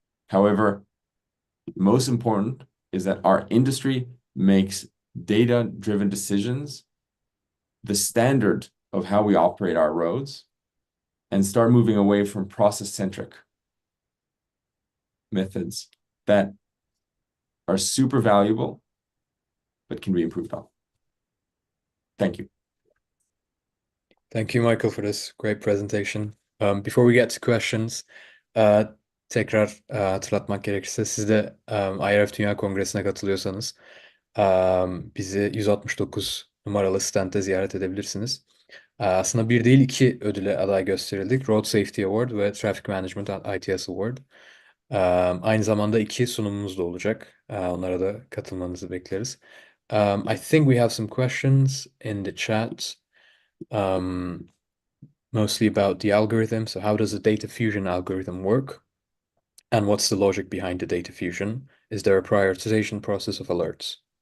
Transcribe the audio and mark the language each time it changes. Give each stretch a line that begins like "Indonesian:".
English: However, most important is that our industry makes data-driven decisions the standard of how we operate our roads, and start moving away from process-centric methods that are super valuable but can be improved on. Thank you. Thank you, Michael, for this great presentation. Before we get to questions,
Turkish: tekrar hatırlatmak gerekirse, siz de IRF Dünya Kongresi'ne katılıyorsanız bizi 169 numaralı stand'te ziyaret edebilirsiniz. Aslında bir değil, iki ödüle aday gösterildik. Road Safety Award ve Traffic Management ITS Award. Aynı zamanda iki sunumumuz da olacak. Onlara da katılmanızı bekleriz.
English: I think we have some questions in the chat, um, mostly about the algorithm. So how does the data fusion algorithm work? And what's the logic behind the data fusion? Is there a prioritization process of alerts?